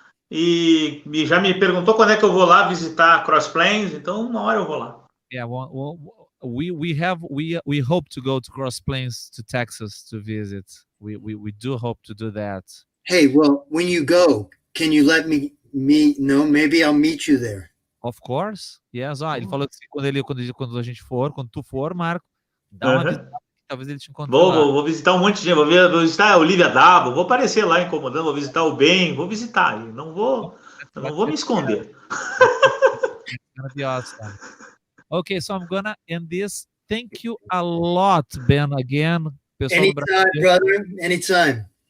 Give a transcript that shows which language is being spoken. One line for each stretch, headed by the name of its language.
Portuguese: E já me perguntou quando é que eu vou lá visitar Cross Plains. Então, uma hora eu vou lá.
English: Yeah, well, we hope to go to Cross Plains to Texas to visit. We do hope to do that. Hey, well, when you go, can you let me know? Maybe I'll meet you there. Of course. Yes.
Portuguese: Ele falou que quando a gente for, quando tu for, Marco, dá uma visita, talvez ele te encontre lá. Vou visitar um monte de gente, vou visitar a Olivia Dabo, vou aparecer lá incomodando, vou visitar o Ben, vou visitar, não vou me esconder.
English: It's gonna be awesome. Okay, so I'm gonna end this. Thank you a lot, Ben, again. Anytime, brother. Anytime.